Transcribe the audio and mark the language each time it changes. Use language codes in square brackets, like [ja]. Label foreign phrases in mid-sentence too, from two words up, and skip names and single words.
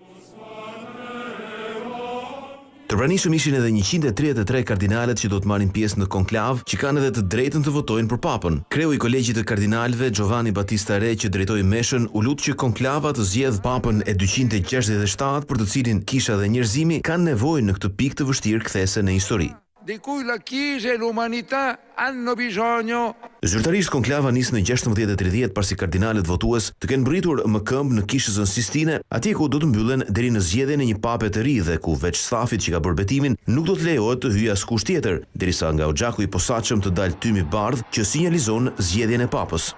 [sq] Të pranishëm ishin edhe 133 kardinalët që do të marrin pjesë në konklav, që kanë edhe të drejtën të votojnë për papën. Kreu i kolegjit të kardinalëve, Giovanni Battista Re, që drejtoi meshën, u lut që konklava të zgjedh papën e 267 për të cilin kisha dhe njerëzimi kanë nevojë në këtë pikë të vështirë kthese në histori. [it] Di cui la Chiesa e l'umanità hanno bisogno. [sq] Zyrtarisht konklava nis në 16:30 pasi kardinalët votues të kenë mbritur më këmbë në Kishëzën Sistine, atje ku do të mbyllen deri në zgjedhjen e një pape të ri dhe ku veç stafit që ka bërë betimin nuk do të lejohet të hyjë askush tjetër, derisa nga Oxhaku i posaçëm të dalë tymi bardh që sinjalizon zgjedhjen e papës.